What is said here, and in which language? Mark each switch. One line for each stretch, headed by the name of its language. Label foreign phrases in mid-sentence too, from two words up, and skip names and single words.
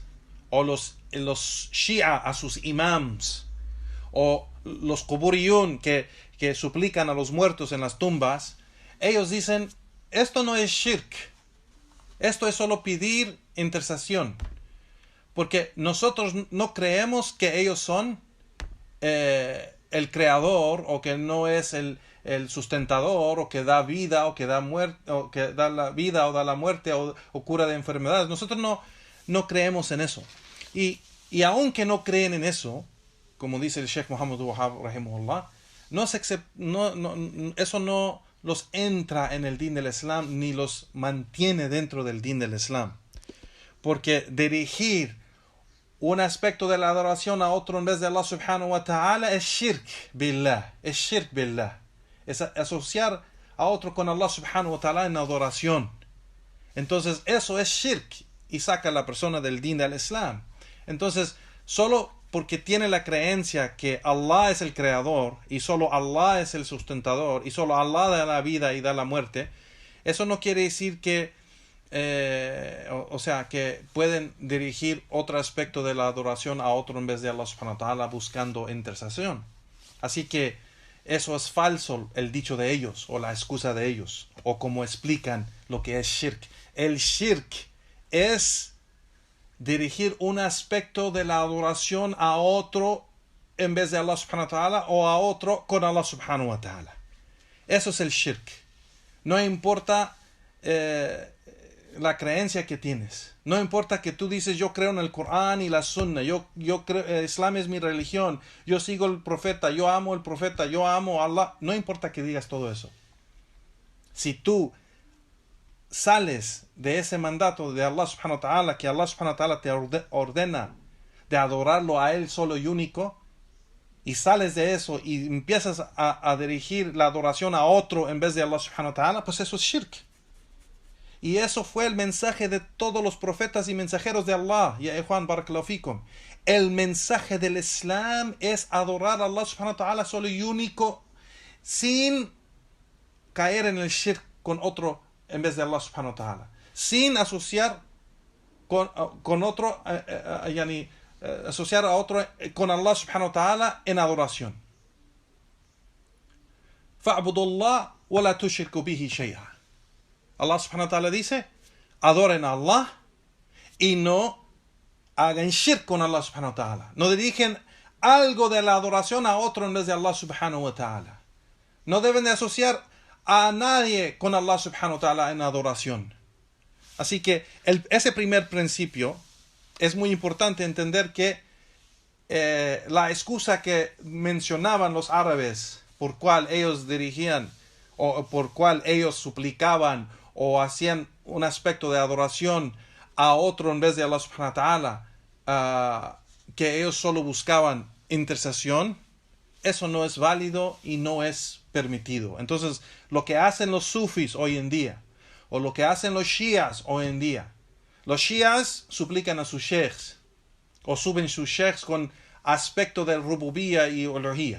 Spanish: o los shia a sus imams, o los quburiyun que suplican a los muertos en las tumbas, ellos dicen, esto no es shirk, esto es solo pedir intercesión, porque nosotros no creemos que ellos son el creador, o que no es el sustentador, o que da vida, o que da muerte, o que da la vida o da la muerte, o cura de enfermedades. Nosotros no creemos en eso. Y aunque no creen en eso, como dice el Sheikh Muhammad al-Wahhab rahimahullah, eso no los entra en el din del Islam, ni los mantiene dentro del din del Islam. Porque dirigir un aspecto de la adoración a otro en vez de Allah
Arabic: سبحانه وتعالى
Spanish: es
Arabic: شرك بالله,
Spanish: es asociar a otro con Allah
Arabic: سبحانه وتعالى
Spanish: en adoración. Entonces eso es shirk y saca a la persona del din del Islam. Entonces solo porque tiene la creencia que Allah es el creador y solo Allah es el sustentador y solo Allah da la vida y da la muerte, eso no quiere decir que que pueden dirigir otro aspecto de la adoración a otro en vez de Allah
Arabic: سبحانه وتعالى
Spanish: buscando intercesión. Así que eso es falso, el dicho de ellos o la excusa de ellos, o como explican lo que es shirk. El shirk es dirigir un aspecto de la adoración a otro en vez de Allah
Arabic: سبحانه وتعالى
Spanish: o a otro con Allah
Arabic: سبحانه وتعالى.
Spanish: Eso es el shirk. No importa la creencia que tienes. No importa que tú dices yo creo en el Corán y la Sunna, yo creo, Islam es mi religión, yo sigo el profeta, yo amo el profeta, yo amo a Allah. No importa que digas todo eso. Si tú sales de ese mandato de Allah
Arabic: سبحانه وتعالى,
Spanish: que Allah
Arabic: سبحانه وتعالى
Spanish: te ordena de adorarlo a Él solo y único, y sales de eso y empiezas a dirigir la adoración a otro en vez de Allah
Arabic: سبحانه وتعالى,
Spanish: pues eso es shirk. Y eso fue el mensaje de todos los profetas y mensajeros de Allah.
Arabic: Ya Juan بارك الله فيكم.
Spanish: El mensaje del Islam es adorar a Allah
Arabic: سبحانه وتعالى
Spanish: solo y único, sin caer en el shirk con otro en vez de Allah
Arabic: سبحانه وتعالى,
Spanish: sin asociar con otro, asociar a otro con Allah
Arabic: سبحانه وتعالى
Spanish: en adoración.
Arabic: فاعبدوا الله ولا تشركوا به شيئا.
Spanish: Allah
Arabic: سبحانه وتعالى
Spanish: dice, adoren a Allah y no hagan shirk con Allah subhanahu wa ta'ala. No dirigen algo de la adoración a otro en vez de Allah
Arabic: سبحانه وتعالى.
Spanish: No deben de asociar a nadie con Allah
Arabic: سبحانه وتعالى
Spanish: en adoración. Así que ese primer principio es muy importante entender que la excusa que mencionaban los árabes por cual ellos dirigían o por cual ellos suplicaban o hacían un aspecto de adoración a otro en vez de Allah
Arabic: سبحانه وتعالى,
Spanish: que ellos solo buscaban intercesión, eso no es válido y no es permitido. Entonces, lo que hacen los sufis hoy en día, o lo que hacen los shias hoy en día, los shias suplican a sus sheikhs, o suben sus sheikhs con aspecto de rububía y uluhía.